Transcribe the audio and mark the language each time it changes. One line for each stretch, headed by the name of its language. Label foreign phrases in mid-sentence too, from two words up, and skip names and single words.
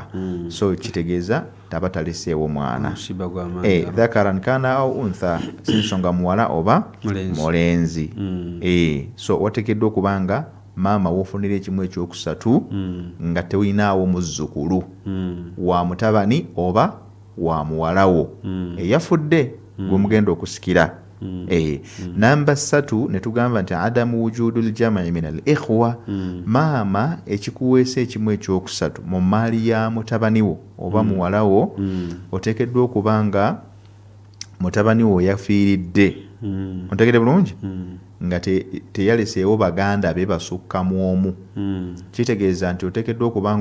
Ganda: so kitegeeza taba taleseewo mwana
Arabic: ذكرا كان أو أنثى
Ganda: sinsonga muwala oba mulenzi so wateekeddwa okuba nga maama wofunira ekimu ekyokusatu nga tewinaawo muzzukulu wa mutabani oba wa muwalawo eyafudde gwe mugenda okusikira namba 3 netugamba nti
Arabic: عدم وجود الجمع من الإخوة
Ganda: maama ekikuweesa ekimu ekyokusatu mu maali ya mutabani wo oba muwalawo oteekeddwa okuba nga mutabani wo yafiiridde ontegere bulungi nga teyaleseewo baganda be basukka mu omu kitegeeza nti oteekeddwa okuba